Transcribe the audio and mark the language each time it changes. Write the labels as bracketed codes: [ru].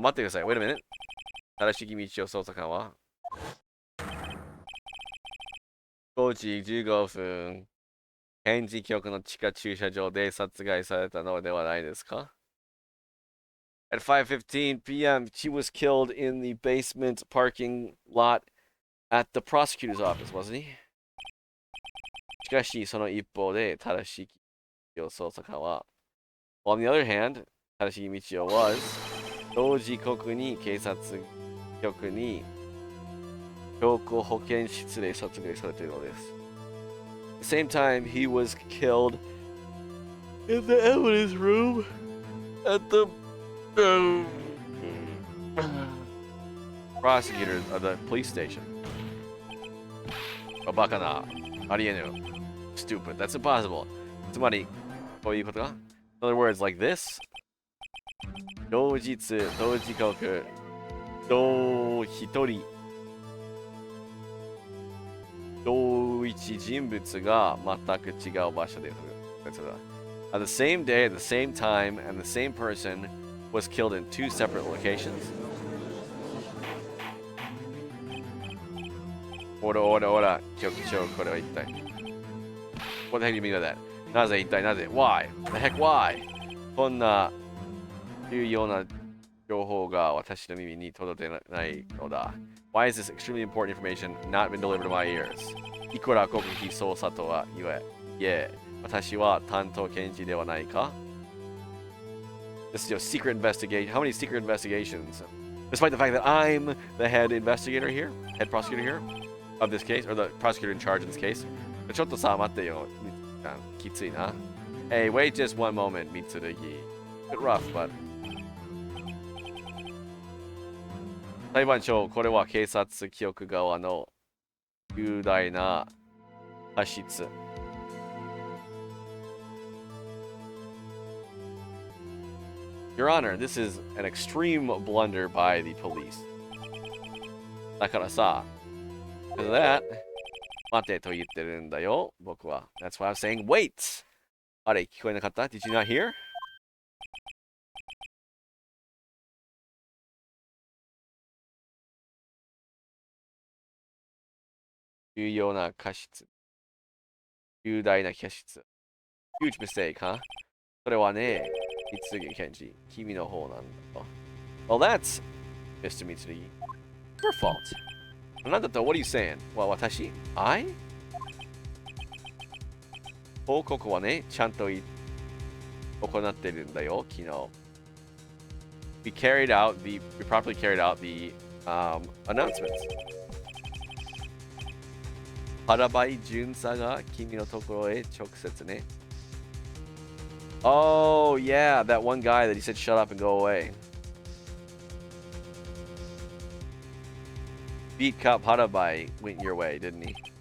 [ja] 待ってください。 [en] Wait a minute. [ja] 正しき道を捜査官は5時15分。検事局の地下駐車場で殺害されたのではないですか？ [en] At 5:15 p.m., she was killed in the basement parking lot at the prosecutor's office, wasn't he? [ja] しかし、その一方で、正しき道を捜査官は [en] On the other hand, [ja] 正しき道を was 同時刻に警察局に証拠保健室で殺害されているのです。 [en] At the same time, he was killed in the evidence room at the prosecutors of the police station. [ja] バカな。ありえぬ。 [en] Stupid. That's impossible. [ja] つまり、こういうことか [en] In other words, like this. [ja] 同日、同時刻、同一人、同一人物が全く違う場所で。 [en] At the same day, at the same time, and the same person was killed in two separate locations. [ja] おら、局長、これは一体。 [en] What the heck do you mean by that? [ja] なぜ一体なぜ [en] Why? The heck why? [ja] こんな重要な情報が私の耳に届いてないのだ。 [en] Why is this extremely important information not been delivered to my ears? [ja] いくら国費捜査とは言え、私は担当検事ではないか [en] This is your secret investigation. How many secret investigations? Despite the fact that I'm the head investigator here, head prosecutor here of this case, or the prosecutor in charge of this case. [ja] ちょっとさ、待ってよ。きついな。 [en] Hey, wait just one moment, Mitsurugi. Bit rough, but. [ja] 裁判長、これは警察局側の重大な過失。 [en] Your Honor, this is an extreme blunder by the police. [ja] だからさ、 [en] because of that, [ja] 待てと言ってるんだよ、僕は。 [en] That's why I'm saying wait! [ja] あれ、聞こえなかった [en] Did you not hear? [ja] 重要な過失。重大な過失。 [en] Huge mistake, huh? [ja] それはね、Mitsurugi Kenji、君の方なんだと。 [en] Well, that's, Mr. Mitsurugi, your fault. [ja] なんだと、 [en] what are you saying? [ja] 私 [en] I? [ja] 報告はね、ちゃんと行ってるんだよ、昨日。 [en] We properly carried out the announcements. [ja] 原林巡査が君のところへ直接ね。 [en] Oh, yeah, that one guy that he said shut up and go away. Beat Cop Harabai went your way, didn't he?